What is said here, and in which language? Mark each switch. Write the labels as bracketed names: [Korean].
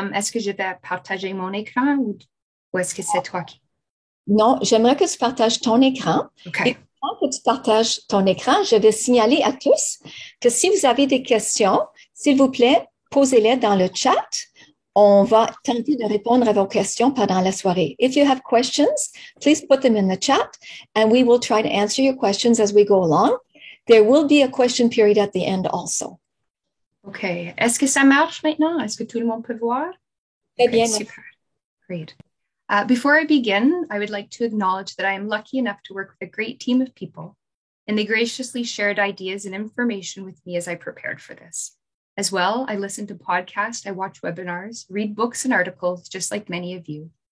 [French] Est-ce que je vais partager mon écran ou est-ce que c'est toi qui... Non, j'aimerais que tu partages ton écran. Okay. Et pendant que tu partages ton écran, je vais signaler à tous que si vous avez des questions, s'il vous plaît, posez-les dans le chat. On va tenter de répondre à vos questions pendant la soirée. [English] If you have questions, please put them in the chat and we will try to answer your questions as we go along. There will be a question period at the end also. OK. [French] Est-ce que ça marche maintenant? Est-ce que tout le monde peut voir? Très bien. Super. Great. [English] Before I begin, I would like to acknowledge that I am lucky enough to work with a great team of people, and they graciously shared ideas and information with me as I prepared for this. As well, I listen to podcasts, I watch webinars, read books and articles, just like many of you.